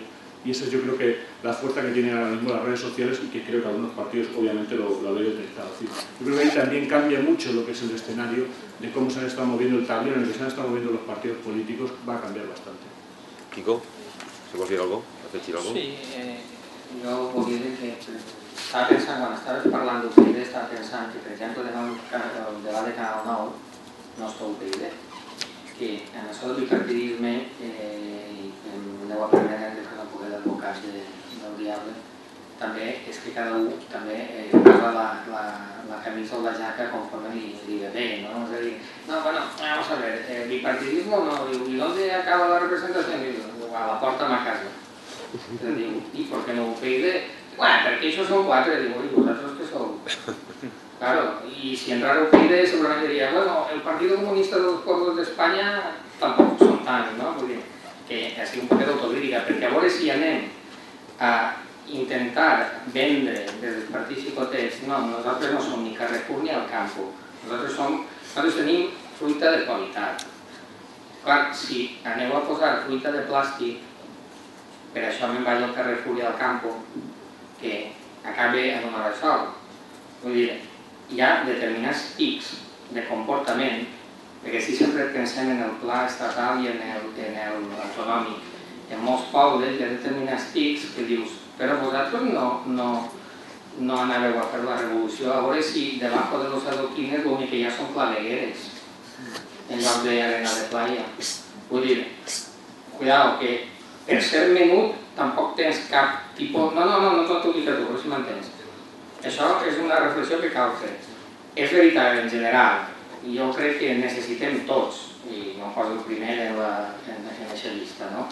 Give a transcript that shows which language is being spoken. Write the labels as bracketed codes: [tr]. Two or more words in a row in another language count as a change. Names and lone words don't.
[es] Y esa es, yo creo que la fuerza que tienen ahora mismo las redes sociales, y que creo que algunos partidos obviamente lo habéis detectado. Yo creo que ahí también cambia mucho lo que es el escenario de cómo se han estado moviendo el tablero en el que se han estado moviendo los partidos políticos, va a cambiar bastante. Kiko, ¿se puede decir algo? [ca] ¿Afegir algo? Sí, jo volia dir que estava pensant, quan estaves parlant d'UPyD, estava pensant que, per exemple, el debat de Canal 9 no està UPyD, que en això del bipartidisme aneu aprenent que no poder d'advocats del diable, també és que cada un també parla la camisa o la jaca conforme li ve bé, ¿no? És a dir, no, bueno, [es] vamos a ver, el bipartidismo no, ¿y dónde acaba la representación? [ca] A la porta de ma casa. [es] ¿Y por qué no UPyD? [ca] Bueno, perquè això són quatre, [es] digo, ¿y vosotros qué sou? Claro, y si entrara UPyD seguramente diría, bueno, el Partido Comunista de los Pueblos de España tampoco son tan, ¿no? [ca] Porque que sigui un poc d'autocrítica, perquè a veure si anem a intentar vendre des dels partits xicotets, no, nosaltres no som ni Carrefour ni Alcampo, nosaltres tenim fruita de qualitat. Clar, si aneu a posar fruita de plàstic, per això me'n vaig al Carrefour i al Campo, que acabe en una hora sol. Vull dir, hi ha determinats tics de comportament, perquè si sempre pensem en el pla estatal i en el autonòmic, en molts pobles hi ha determinats tics que dius, però vosaltres no anàveu a fer la revolució, a veure si [es] debajo de los adoquines [ca] l'únic que hi ha són clavegueres en lloc d'arena de playa. Vull dir, cuidao, que per ser menut tampoc tens cap tipus... No t'ho dic a tu, però si m'entens. Això és una reflexió que cal fer. És veritat, en general, jo crec que necessitem tots, i no em poso el primer en aquesta llista, no?